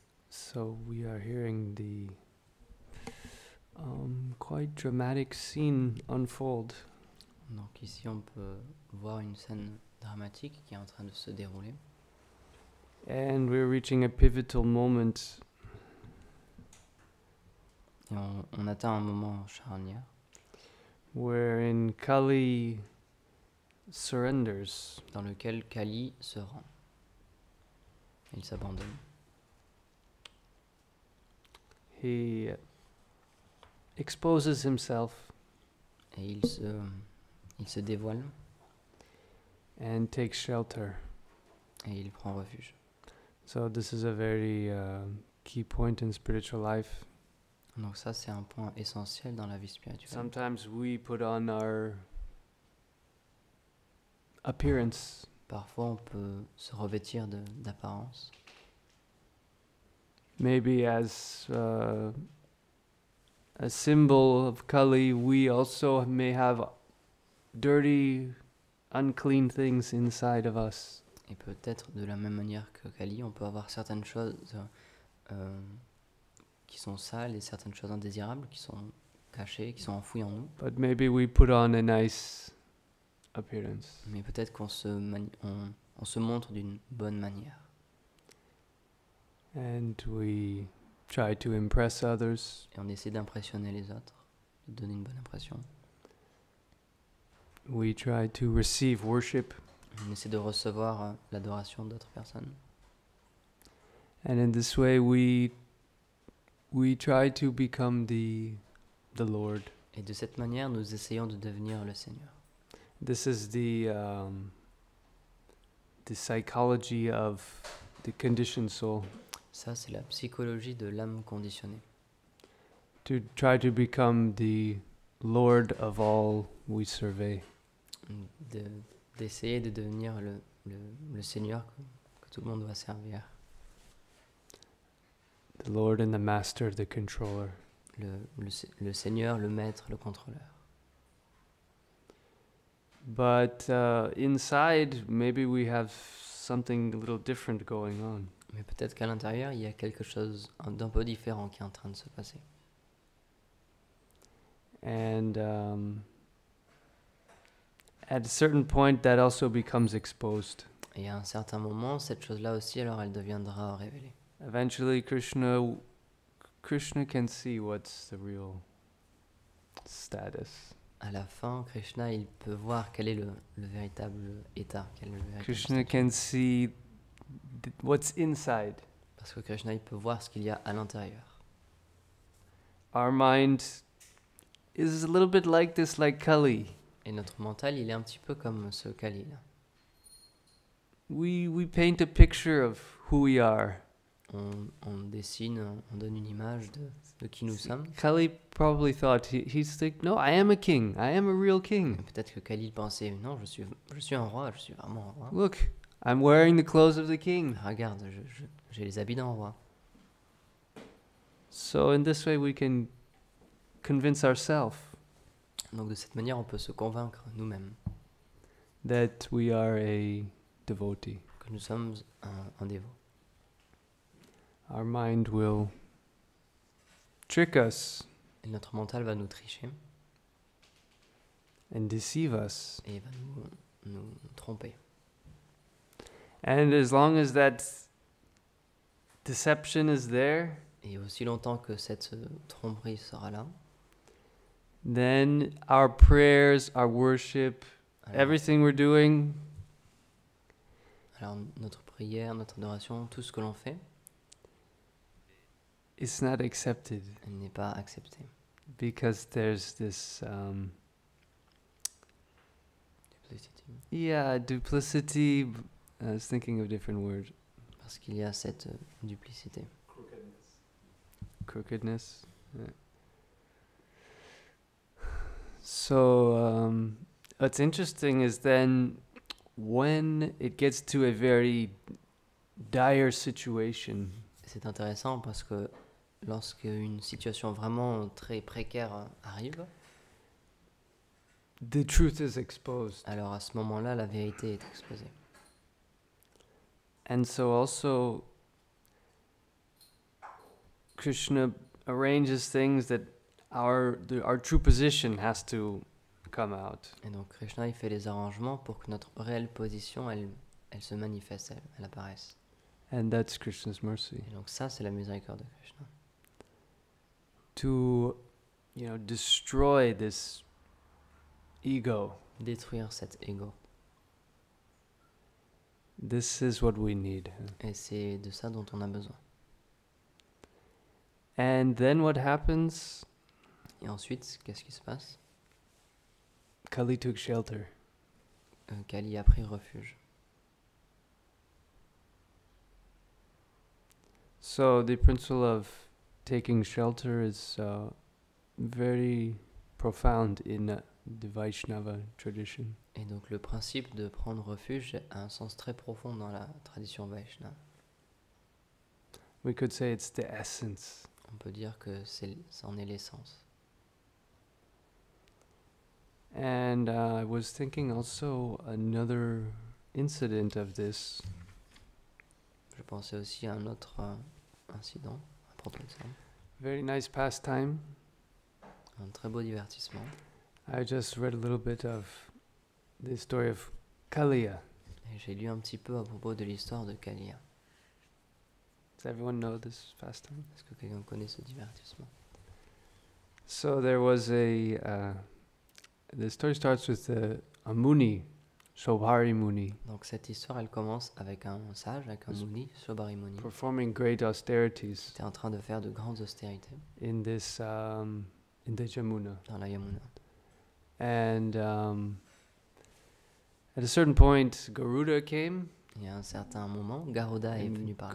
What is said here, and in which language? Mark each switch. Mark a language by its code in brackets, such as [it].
[en] So we are hearing the quite dramatic scene unfold. [fr] Donc ici on peut voir une scène dramatique qui est en train de se dérouler. [en] And we're reaching a pivotal moment. [fr] Et on atteint un moment charnière. [en] Wherein Kali surrenders. [fr] Dans lequel Kali se rend. Il s'abandonne. [en] He exposes himself. [fr] Et il se dévoile. [en] And takes shelter. [fr] Et il prend refuge. [en] So this is a very key point in spiritual life. [fr] Donc ça c'est un point essentiel dans la vie spirituelle. [en] Sometimes we put on our appearance. [fr] Parfois on peut se revêtir d'apparence. [en] Maybe as a symbol of Kali, we also may have dirty, unclean things inside of us. [fr] Et peut-être de la même manière que Kali, on peut avoir certaines choses qui sont sales et certaines choses indésirables qui sont cachées, qui sont enfouies en nous. [en] But maybe we put on a nice appearance. [fr] Mais peut-être qu'on on se montre d'une bonne manière. [en] And we try to impress others. [fr] Et on essaie d'impressionner les autres, de donner une bonne impression. [en] We try to receive worship. [fr] On essaie de recevoir l'adoration d'autres personnes. [en] And in this way we try to become the Lord. [fr] Et de cette manière, nous essayons de devenir le Seigneur. [en] This is the psychology of the conditioned soul. [fr] Ça, c'est la psychologie de l'âme conditionnée. [en] To try to become the Lord of all we survey. [fr] D'essayer de devenir le Seigneur que tout le monde doit servir. [en] the Lord and the Master, the controller. [fr] Le Seigneur, le Maître, le contrôleur. [en] But inside, maybe we have something a little different going on. [fr] Mais peut-être qu'à l'intérieur, il y a quelque chose d'un peu différent qui est en train de se passer. [en] And at a certain point, that also becomes exposed. [fr] Et à un certain moment, cette chose-là aussi, alors elle deviendra révélée. [en] Eventually, Krishna can see what's the real status. [fr] À la fin, Krishna, il peut voir quel est le véritable état, quel est le véritable [en] Krishna [fr] statut. [en] can see what's inside. [fr] Parce que Krishna, il peut voir ce qu'il y a à l'intérieur. [en] Our mind is a little bit like this, like Kali. [fr] Et notre mental, il est un petit peu comme ce Kali-là. [en] We paint a picture of who we are. [fr] On dessine, on donne une image de qui nous sommes. [en] Kali probably thought, he's like, no, I am a king. I am a real [fr] Et [en] king. [fr] peut-être que Kali pensait, non, je suis un roi, je suis vraiment un roi. [en] Look, I'm wearing the clothes of the king. [fr] Regarde, j'ai les habits d'un roi. [en] So in this way we can convince ourselves [fr] Donc de cette manière, on peut se convaincre nous-mêmes [en] that we are a devotee. [fr] que nous sommes un dévot. [en] Our mind will trick us [fr] Et notre mental va nous tricher [en] and deceive us. [fr] et va nous tromper. [en] And as long as that deception is there, [fr] Et aussi longtemps que cette tromperie sera là, [en] then our prayers, our worship, everything we're doing [fr] alors notre prière, notre adoration, tout ce que l'on fait, [en] is not accepted [fr] elle n'est pas accepté. [en] because there's this [fr] Duplicité. [en] duplicity. I was thinking of a different word. [fr] Parce qu'il y a cette duplicité. [en] Crookedness. Yeah. So what's interesting is then when it gets to a very dire situation, [fr] C'est intéressant parce que lorsque une situation vraiment très précaire arrive, [en] the truth is exposed. [fr] alors à ce moment-là, la vérité est exposée. [en] And so also Krishna arranges things that our true position has to come out. [fr] Et donc Krishna, il fait des arrangements pour que notre réelle position, elle se manifeste, elle apparaisse. [en] And that's Krishna's mercy. [fr] Et donc ça, c'est la miséricorde de Krishna. [en] To, destroy this ego. [fr] Détruire cet ego. [en] This is what we need. [fr] Et c'est de ça dont on a besoin. [en] And then what happens? [fr] Et ensuite, qu'est-ce qui se passe? [en] Kali took shelter. [fr] Kali a pris refuge. [en] So the principle of taking shelter is very profound in the Vaishnava tradition. [fr] Et donc le principe de prendre refuge a un sens très profond dans la tradition Vaishnava. [en] We could say it's the essence. [fr] On peut dire que c'en est l'essence. [en] And I was thinking also another incident of this. [fr] Je pensais aussi à un autre incident à propos de ça. [en] Very nice pastime. [fr] Un très beau divertissement. [en] I just read a little bit of the story of Kaliya. [fr] Et j'ai lu un petit peu à propos de l'histoire de Kaliya. [en] Does everyone know this pastime? [fr] Est-ce que quelqu'un connaît ce divertissement? [en] So there was the story starts with a Muni, Shobhari Muni, [fr] Donc cette histoire, elle commence avec un sage, avec un Muni, Shobhari Muni, [en] performing great austerities [fr] qui était en train de faire de grandes austérités [en] in this in the Jamuna. [fr] dans la Yamuna. [en] And at a certain point, Garuda came. [fr] Et à un certain moment, Garuda est venu par là.